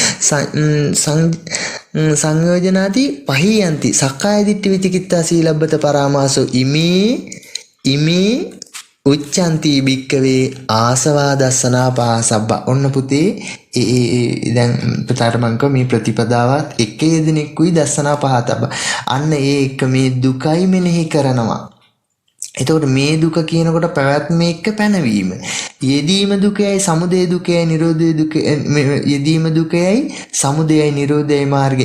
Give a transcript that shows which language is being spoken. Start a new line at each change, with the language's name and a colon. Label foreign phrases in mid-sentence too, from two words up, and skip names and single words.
Pali: සංයෝජනාති පහියන්ති සක්කාය දිට්ඨි විචිකිච්ඡා සීලබ්බත පරාමාසෝ ඉමේ උච්චන්ති බික්කවේ ආසවා දස්සනා පාසබ්බ.
Sinhala: ඔන්න පුතේ දැන් පුතාට මං කිව්වා මේ ප්‍රතිපදාවත් එක යෙදෙනෙකුයි
Pali: දස්සනා පහතබ්බ.
Sinhala: අන්න ඒ එක මේ දුකයි මෙනෙහි කරනවා. එතකොට මේ දුක කියනකොට පැවැත්ම එක්ක පැනවීම. යෙදීම දුකයි සමුදය දුකයි නිරෝධය දුකයි යෙදීම දුකයි සමුදයයි නිරෝධයයි මාර්ගය.